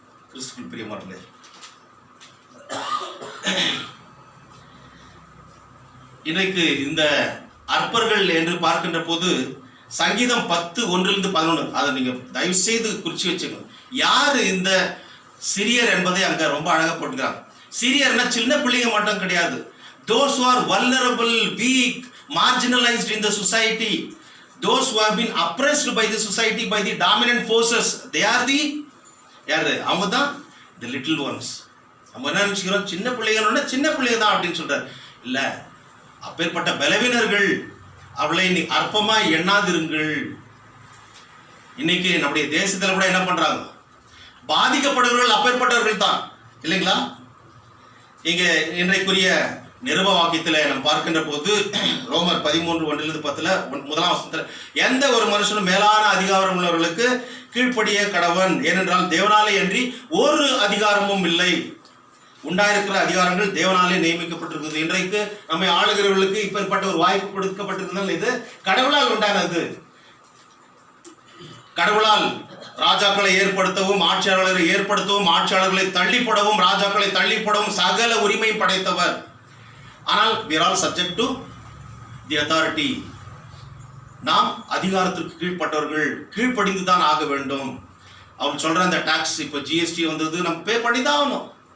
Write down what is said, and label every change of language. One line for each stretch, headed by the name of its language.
Tamil: கிறிஸ்துவுக்குள் பிரியமானவர்களே, இன்றைக்கு இந்த அற்பர்கள் என்று பார்க்கின்ற போது சங்கீதம் 10:1-11 அதை நீங்க தயவு செய்து குறிச்சு வச்சுக்கணும். யாரு இந்த சிறியர் என்பதை அங்க ரொம்ப அழகா போட்டுக்கிறாங்க. சிறியர்னா சின்ன பிள்ளைங்க மட்டும் கிடையாது.
English: those who are vulnerable, weak, marginalized in the society, those who have been oppressed by the society, by the dominant forces, they are the
Tamil: யாரு? அவங்க தான்
English: the little ones.
Tamil: நம்ம என்ன நினைச்சுக்கிறோம், சின்ன பிள்ளைங்களோட சின்ன பிள்ளைங்க தான் அப்படின்னு சொல்றாரு. இல்ல, அப்பேற்பட்ட பலவீனர்கள் அவளை அற்பமாய் எண்ணாதிருங்கள். இன்னைக்கு நம்முடைய தேசத்துல கூட என்ன பண்றாங்க, பாதிக்கப்படுறவர்கள் அப்பேற்பட்டவர்கள் தான் இல்லைங்களா? இங்க இன்றைக்குரிய நிருப வாக்கியத்தில் நாம் பார்க்கின்ற போது ரோமர் 13:1-10 முதலாம் வசனத்துல எந்த ஒரு மனுஷனும் மேலான அதிகாரம் உள்ளவர்களுக்கு கீழ்ப்படிய கடவன், ஏனென்றால் தேவனாலே அன்றி ஒரு அதிகாரமும் இல்லை. உண்டாயிருக்கிற அதிகாரங்கள் தேவனாலே நியமிக்கப்பட்டிருக்குது. இன்றைக்கு நம்மை ஆளுகிறவர்களுக்கு இப்பேற்பட்ட ஒரு வாய்ப்பு கொடுக்கப்பட்டிருந்தால் இது கடவுளால் உண்டானது. கடவுளால் ராஜாக்களை ஏற்படுத்தவும் ஆட்சியாளர்களை ஏற்படுத்தவும் ஆட்சியாளர்களை தள்ளிப்படவும் ராஜாக்களை தள்ளிப்படவும் சகல உரிமையும் படைத்தவர். ஆனால்
English: we are all subject to the authority.
Tamil: நாம் அதிகாரத்திற்கு கீழ்ப்பட்டவர்கள், கீழ்ப்படிந்து தான் ஆக வேண்டும். அவங்க சொல்ற அந்த டாக்ஸ், இப்போ ஜிஎஸ்டி வந்தது, நம்ம பே பண்ணி தான் ஆகணும்.